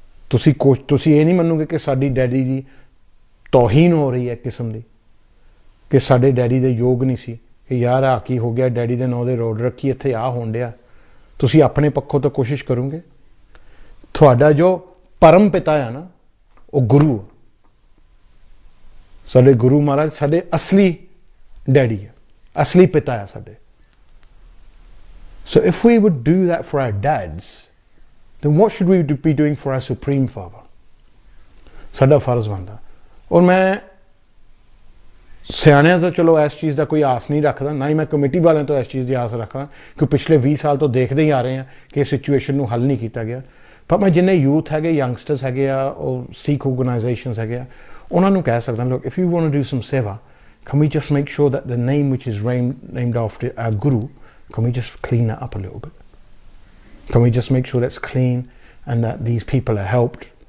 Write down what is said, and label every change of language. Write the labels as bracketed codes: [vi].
[pa] ਤੁਸੀਂ ਇਹ ਨਹੀਂ ਮੰਨੋਗੇ ਕਿ ਸਾਡੀ ਡੈਡੀ ਦੀ ਤੋਹੀਨ ਹੋ ਰਹੀ ਹੈ ਕਿਸਮ ਦੀ, ਕਿ ਸਾਡੇ ਡੈਡੀ ਦੇ ਯੋਗ ਨਹੀਂ ਸੀ, ਕਿ ਯਾਰ ਆ ਕੀ ਹੋ ਗਿਆ, ਡੈਡੀ ਦੇ ਨਾਂ ਦੇ ਰੋਡ ਰੱਖੀ, ਇੱਥੇ ਆ ਹੋਣ ਡਿਆ। ਤੁਸੀਂ ਆਪਣੇ ਪੱਖੋਂ ਤਾਂ ਕੋਸ਼ਿਸ਼ ਕਰੋਗੇ। ਤੁਹਾਡਾ ਜੋ ਪਰਮ ਪਿਤਾ ਆ ਨਾ ਉਹ ਗੁਰੂ ਆ, ਸਾਡੇ ਗੁਰੂ ਮਹਾਰਾਜ ਸਾਡੇ ਅਸਲੀ ਡੈਡੀ ਆ, ਅਸਲੀ ਪਿਤਾ ਆ ਸਾਡੇ। [en] So if we would do that for our dads, then what should we be doing for our Supreme Father? [pa] ਸਾਡਾ ਫਰਜ਼ ਬਣਦਾ। ਔਰ ਮੈਂ ਸਿਆਣਿਆਂ ਤੋਂ ਚਲੋ ਇਸ ਚੀਜ਼ ਦਾ ਕੋਈ ਆਸ ਨਹੀਂ ਰੱਖਦਾ, ਨਾ ਹੀ ਮੈਂ ਕਮੇਟੀ ਵਾਲਿਆਂ ਤੋਂ ਇਸ ਚੀਜ਼ ਦੀ ਆਸ ਰੱਖਦਾ, ਕਿ ਪਿਛਲੇ 20 ਸਾਲ ਤੋਂ ਦੇਖਦੇ ਹੀ ਆ ਰਹੇ ਹਾਂ ਕਿ ਇਸ ਸਿਚੁਏਸ਼ਨ ਨੂੰ ਹੱਲ ਨਹੀਂ ਕੀਤਾ ਗਿਆ। ਪਰ ਮੈਂ ਜਿੰਨੇ ਯੂਥ ਹੈਗੇ, ਯੰਗਸਟਰਸ ਹੈਗੇ ਆ, ਉਹ ਸਿੱਖ ਆਰਗੇਨਾਈਜੇਸ਼ਨਸ ਹੈਗੇ ਆ, ਉਹਨਾਂ ਨੂੰ ਕਹਿ ਸਕਦਾ, ਲੋਕ, [en] If you want to do some seva, can we just make sure that the name which is named after our Guru, can we just clean that up a little bit? Can we just make sure that's clean and that these people are helped?